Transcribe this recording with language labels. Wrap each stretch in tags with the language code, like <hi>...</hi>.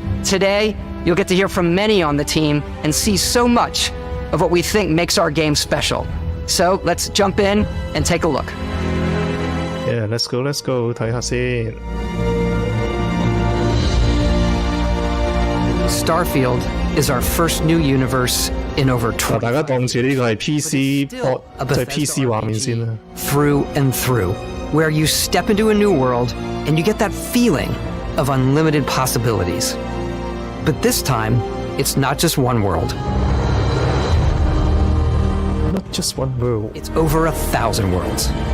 <en>Today, you'll get to hear from many on the team and see so much of what we think makes our game special. So let's jump in and take a look. Yeah, let's go,</en> <yue>睇下先。</yue> <en>Starfield is our first new universe in over 20.</en> <yue>大家當住呢個係 PC port， 就係 PC 畫面先啦。</yue> <en>Through and through, where you step into a new world and you get that feeling of unlimited possibilities. But this time, it's not just one world. Not just one world. It's over 1,000 worlds.</en>